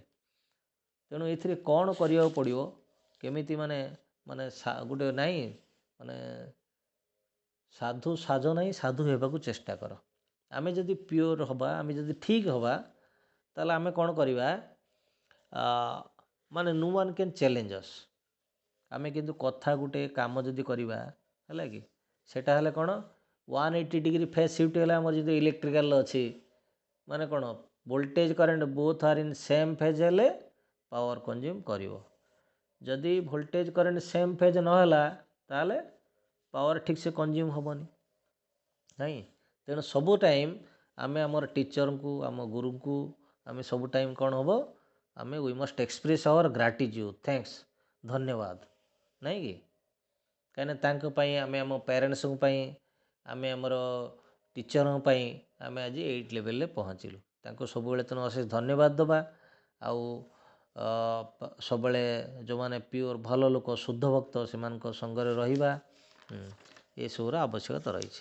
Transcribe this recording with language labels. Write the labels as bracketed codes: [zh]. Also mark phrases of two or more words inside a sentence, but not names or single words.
[or] ତେଣୁ ଏଥିରେ କ'ଣ କରିବାକୁ ପଡ଼ିବ, କେମିତି ମାନେ ମାନେ ଗୋଟେ ନାହିଁ ମାନେ ସାଧୁ ସାଜ ନାହିଁ, ସାଧୁ ହେବାକୁ ଚେଷ୍ଟା କର। ଆମେ ଯଦି ପିଓର ହେବା, ଆମେ ଯଦି ଠିକ୍ ହେବା, ତାହେଲେ ଆମେ କ'ଣ କରିବା, ମାନେ [en] no one can challenge us. [or] ଆମେ କିନ୍ତୁ କଥା ଗୋଟେ କାମ ଯଦି କରିବା ହେଲା କି, ସେଟା ହେଲେ କ'ଣ [en] 180 degree phase shift [or] ହେଲା। ଆମର ଯଦି ଇଲେକ୍ଟ୍ରିକାଲ ଅଛି ମାନେ କ'ଣ [en] voltage current both are in same phase [or] ହେଲେ [en] power consume କରିବ। [or] ଯଦି [en] voltage current same phase [or] ନହେଲା ତାହେଲେ ପାୱାର ଠିକ୍ସେ କନଜ୍ୟୁମ୍ ହେବନି ନାଇଁ। ତେଣୁ ସବୁ ଟାଇମ୍ ଆମେ ଆମର ଟିଚରଙ୍କୁ, ଆମ ଗୁରୁଙ୍କୁ ଆମେ ସବୁ ଟାଇମ୍ କ'ଣ ହେବ, ଆମେ [en] we must express our gratitude, thanks, [or] धन्यवाद ନାଇଁ କି। କାହିଁକିନା ତାଙ୍କ ପାଇଁ ଆମେ ଆମ ପ୍ୟାରେଣ୍ଟସ୍ଙ୍କ ପାଇଁ, ଆମେ ଆମର ଟିଚରଙ୍କ ପାଇଁ ଆମେ ଆଜି ଏଇ ଲେଭେଲରେ ପହଞ୍ଚିଲୁ। ତାଙ୍କୁ ସବୁବେଳେ ତେଣୁ ଅଶେଷ ଧନ୍ୟବାଦ ଦେବା। ଆଉ ସବୁବେଳେ ଯେଉଁମାନେ ପିଓର ଭଲ ଲୋକ, ଶୁଦ୍ଧ ଭକ୍ତ, ସେମାନଙ୍କ ସଙ୍ଗରେ ରହିବା, ଏସବୁର ଆବଶ୍ୟକତା ରହିଛି।